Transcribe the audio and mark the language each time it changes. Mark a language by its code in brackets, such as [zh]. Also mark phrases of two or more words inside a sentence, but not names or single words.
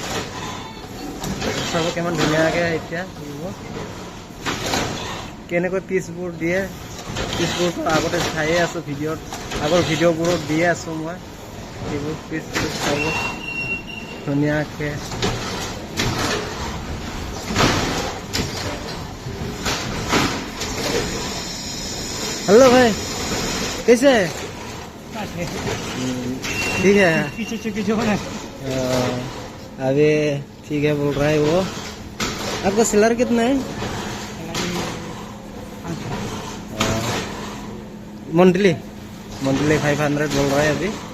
[as] চাব কিমান ধুনীয়াকৈ এতিয়া কেনেকৈ পিচবোৰ দিয়ে পিচবোৰতো আগতে চায়ে আছোঁ ভিডিঅ'ত আগৰ ভিডিঅ'বোৰত দিয়ে আছোঁ মই এইবোৰ পিচ চাব ধুনীয়াকৈ [hi] हेलो भाई कैसे है ठीक है पीछे बना अभी ठीक है बोल रहा है वो आपका सैलरी कितना है मंथली 500 बोल रहा है अभी